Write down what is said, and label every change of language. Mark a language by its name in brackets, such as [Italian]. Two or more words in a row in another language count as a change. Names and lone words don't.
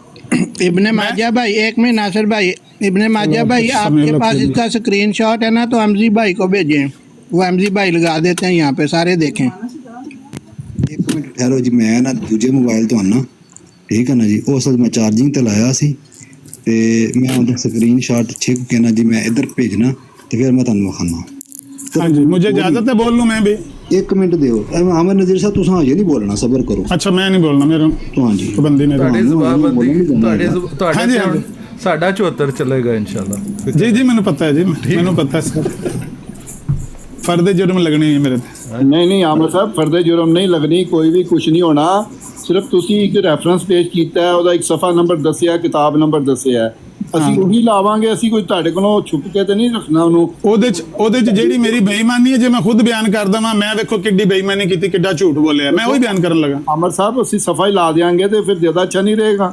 [Urdu] ابن ماجہ بھائی، ایک منٹ ناصر بھائی، ابن ماجہ بھائی آپ کے پاس اس کا [English] screen shot [Urdu] ہے نا، تو حمزی بھائی کو بھیجیں، وہ حمزی بھائی لگا دیتے ہیں یہاں پہ، سارے دیکھیں۔ [Punjabi] ایک منٹ ٹھہرو جی، میں نا دوجے موبائل تو آنا، ٹھیک ہے نا جی، اس وقت میں چارجنگ تے لایا سی تے میں اندر [English] screen shot [Punjabi] چھک کے نا جی میں ادھر بھیجنا تے پھر میں تانوں وکھانا۔ [Urdu] ہاں جی، مجھے اجازت ہے بول لوں میں بھی؟ [Punjabi] ایک منٹ دیو، عامر نذیر صاحب تساں ہجے نہیں بولنا، صبر کرو۔ اچھا میں نہیں بولنا، میرا [Urdu] تو ہاں جی بندی نے [Punjabi] ਤੁਹਾਡੀ ਜ਼ਬਾਨਬੰਦੀ [Urdu] ہاں جی، ہاں جی۔ [Punjabi] ਸਾਡਾ 74 ਚੱਲੇਗਾ ਇਨਸ਼ਾਅੱਲਾ। جی جی مینوں پتہ ہے جی، مینوں پتہ ہے سر، فرد جرم لگنے ہیں میرے تے۔ نہیں عامر صاحب، فرد جرم نہیں لگنی، کوئی بھی کچھ نہیں ہونا، صرف تسی ایک ریفرنس پیش کیتا ہے، ਉਹਦਾ ਇੱਕ صفحہ نمبر ਦੱਸਿਆ، ਕਿਤਾਬ ਨੰਬਰ ਦੱਸਿਆ ਹੈ، ਅਸੀਂ ਉਹੀ ਲਾਵਾਂਗੇ, ਅਸੀਂ ਕੋਈ ਤੁਹਾਡੇ ਕੋਲੋਂ ਛੁਪ ਕੇ ਤੇ ਨਹੀਂ ਰੱਖਣਾ ਉਹਨੂੰ। ਉਹਦੇ 'ਚ ਜਿਹੜੀ ਮੇਰੀ ਬੇਈਮਾਨੀ ਹੈ, ਜੇ ਮੈਂ ਖੁਦ ਬਿਆਨ ਕਰ ਦਵਾਂ, ਮੈਂ ਵੇਖੋ ਕਿੱਡੀ ਬੇਈਮਾਨੀ ਕੀਤੀ, ਕਿੱਡਾ ਝੂਠ ਬੋਲਿਆ, ਮੈਂ ਉਹੀ ਬਿਆਨ ਕਰਨ ਲੱਗਾ। عامر صاحب ਅਸੀਂ صفحہ ਹੀ ਲਾ ਦਿਆਂਗੇ ਤੇ ਫਿਰ ਜ਼ਿਆਦਾ ਅੱਛਾ ਨਹੀਂ ਰਹੇਗਾ।